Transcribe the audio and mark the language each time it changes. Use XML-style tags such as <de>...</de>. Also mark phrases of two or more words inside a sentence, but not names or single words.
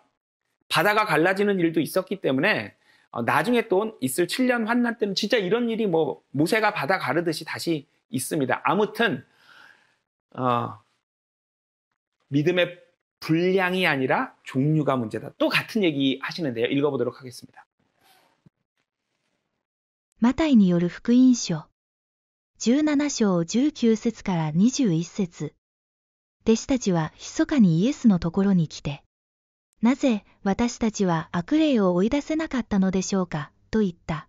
<ko>바다가 갈라지는 일도 있었기 때문에 나중에 또 있을 7년 환난 때는 진짜 이런 일이 뭐 모세가 바다 가르듯이 다시 있습니다. 아무튼 믿음의 분량이 아니라 종류가 문제다. 또 같은 얘기 하시는데요. 읽어보도록 하겠습니다.</ko> <ja>マタイによる福音書17章19節から21節。弟子たちは密かにイエスのところに来て、なぜ私たちは悪霊を追い出せなかったのでしょうかと言った。</ja>